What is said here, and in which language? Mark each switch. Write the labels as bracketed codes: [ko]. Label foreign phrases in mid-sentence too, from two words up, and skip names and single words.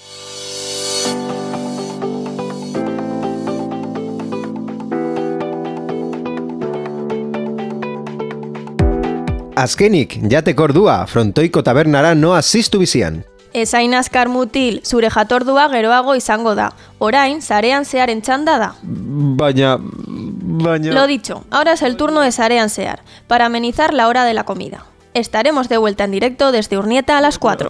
[eu] Azkenik, jateko ordua, frontoiko tabernara noa ziztu bizian. Ezain azkar mutil, zure jatordua geroago izango da. Orain, sarean zearen txanda da. Baina... [es] Lo dicho, ahora es el turno de Sarean Sear, para amenizar la hora de la comida. Estaremos de vuelta en directo desde Urnieta a las 4.